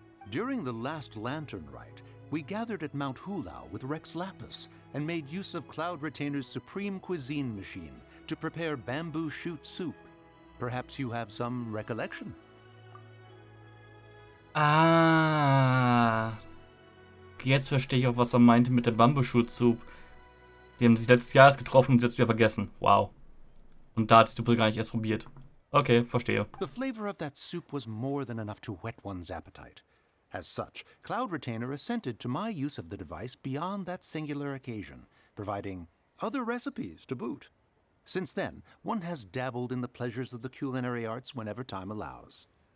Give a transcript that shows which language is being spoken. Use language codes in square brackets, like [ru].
[en] During the last Lantern Rite, we gathered at Mount Hulao with Rex Lapis and made use of Cloud Retainer's supreme cuisine machine to prepare bamboo shoot soup. Perhaps you have some recollection? Ah. [de] Jetzt verstehe ich auch, was er meinte mit der Bambusschutzzug. Die haben sich letztes Jahr erst getroffen und sie jetzt wieder vergessen. Wow. Und da hat die Suppe gar nicht erst probiert. Okay, verstehe. [en] The flavor of that soup was more than enough to whet one's appetite. As such, Cloud Retainer assented to my use of the device beyond that singular occasion, providing other recipes to boot. Since then, one has dabbled in the pleasures of the culinary arts whenever time allows.